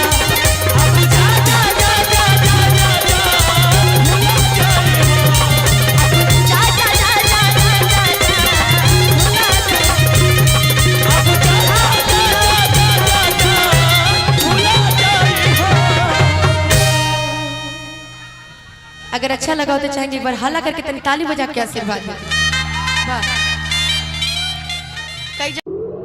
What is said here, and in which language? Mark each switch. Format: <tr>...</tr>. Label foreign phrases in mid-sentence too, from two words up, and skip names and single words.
<bho>अब जा जा जा जा जा जा जा भुला जाए हो। जा जा जा जा जा जा भुला जाई। अब जा जा जा जा जा जा भुला जाए हो। अगर अच्छा लगा हो तो चाहेंगे एक बार हाला करके तनी ताली बजा के आशीर्वाद दें। वाह। कई</bho>